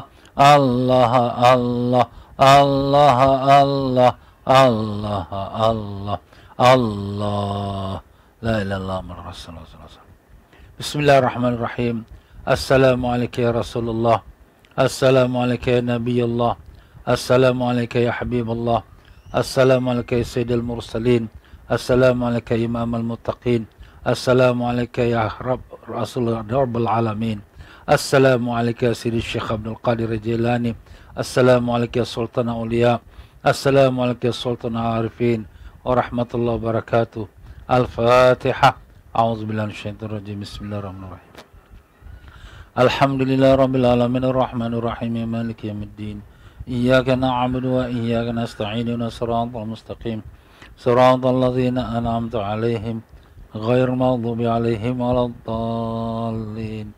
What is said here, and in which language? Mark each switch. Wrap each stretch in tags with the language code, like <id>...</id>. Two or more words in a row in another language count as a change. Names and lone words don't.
<ar>الله الله الله الله الله الله الله لا إله إلا الله رسول الله. بسم الله الرحمن الرحيم. السلام عليكم يا رسول الله. السلام عليكم يا نبي الله. السلام عليكم يا حبيب الله. السلام عليكم يا سيد المرسلين. السلام عليكم يا إمام المتقين. السلام عليكم يا رسول الله رب العالمين. السلام عليكم يا سيدي شيخ عبد القادر الجيلاني. السلام عليكم يا سلطان الأولياء. السلام عليكم يا سلطان العارفين. ورحمة الله وبركاته. Al-Fatihah. أعوذ بالله من الشيطان الرجيم. بسم الله الرحمن الرحيم. الحمد لله رب العالمين الرحمن الرحيم مالك يوم الدين. إياك نعبد وإياك نستعين. اهدنا الصراط المستقيم. صراط الذين أنعمت عليهم غير المغضوب عليهم ولا الضالين.</ar>